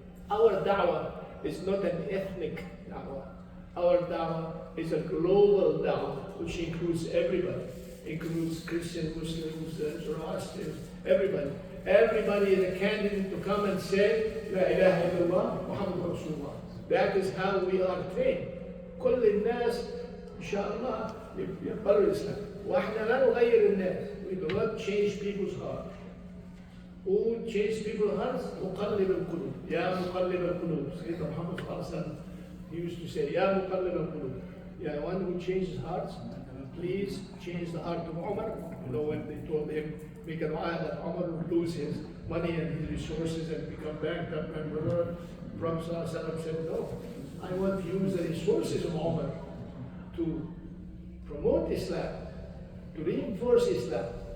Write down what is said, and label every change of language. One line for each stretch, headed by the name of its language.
English: Our da'wah is not an ethnic da'wah. Our da'wah is a global da'wah, which includes everybody. Includes Christians, Muslims, Zoroastrians, everybody. Everybody is a candidate to come and say,
Arabic: La ilaha illallah, Muhammad Rasulullah.
English: That is how we are trained.
Arabic: كل الناس إن شاء الله يقبلوا الإسلام. وإحنا لا نغير الناس.
English: We do not change people's hearts. Who change people's hearts?
Arabic: مقلب القلوب. يا مقلب القلوب. Sayyidina Muhammad صلى الله عليه وسلم,
English: he used to say,
Arabic: يا مقلب القلوب.
English: Yeah, one who changes hearts, please change the heart of Umar. You know, when they told him, make an ayah that Umar would lose his money and his resources and become bankrupt, and brother, Prophet ﷺ said, no, I want to use the resources of Umar to promote Islam, to reinforce Islam.